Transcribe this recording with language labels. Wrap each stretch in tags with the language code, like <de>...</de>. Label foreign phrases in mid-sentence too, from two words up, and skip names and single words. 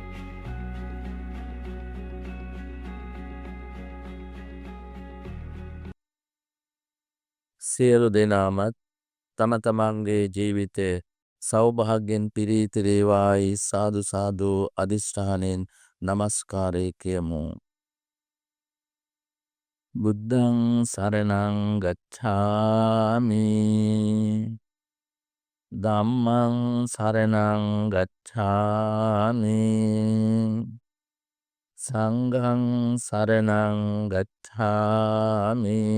<si>සියලු දෙනාමත් තම තමන්ගේ ජීවිතය සෞභාග්‍යයෙන් පිරීතිරේවායි සාදු සාදු අධිෂ්ඨානයෙන් නමස්කාරය කියමු.</si> <pi>බුද්ධං සරණං ගච්ඡාමි ධම්මං සරණං ගච්ඡාමි සංඝං සරණං ගච්ඡාමි</pi>